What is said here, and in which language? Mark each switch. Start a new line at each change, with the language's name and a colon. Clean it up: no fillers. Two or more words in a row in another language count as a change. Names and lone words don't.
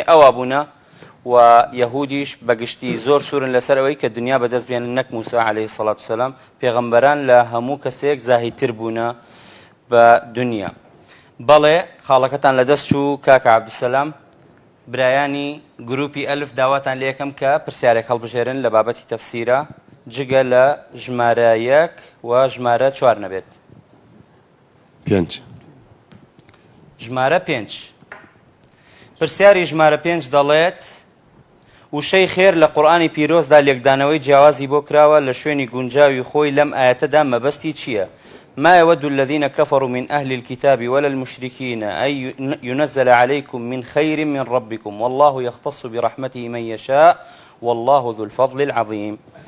Central Kurdish: ئەوا بوونە و یەهودیش بەگشتی زۆر سوورن لەسەر ئەوەی کە دنیا بەدەست بێنن نەک موسا
Arabic: عەلەیهی السەڵات وسەلام
Central Kurdish: پێغەمبەران لە هەموو کەسێک زاهیدتر بوونە بە دنیا بەڵێ خاڵەکەتان لەدەست چوو کاکە عەبدولسەلام برایانی گروپی ئەلف داواتان لێ یەکەم کە پرسیارێک هەڵبژێرن لە بابەتی تەفسیرە جگە لە ژمارە 1 و ژمارە 4 نەبێت 5 ژمارە 5 پرسیاری ژمارە 5 دەڵێت وشەی خێر لە قورئانی پیرۆزدا لێکدانەوەی جیاوازی بۆ کراوە لە شوێنی گونجاوی خۆی لەم ئاەتەدا مەبەستی چییە
Arabic: ما يود الذين كفروا من أهل الكتاب ولا المشركين أن ينزل عليكم من خير من ربكم والله يختص برحمته من يشاء والله ذو الفضل العظيم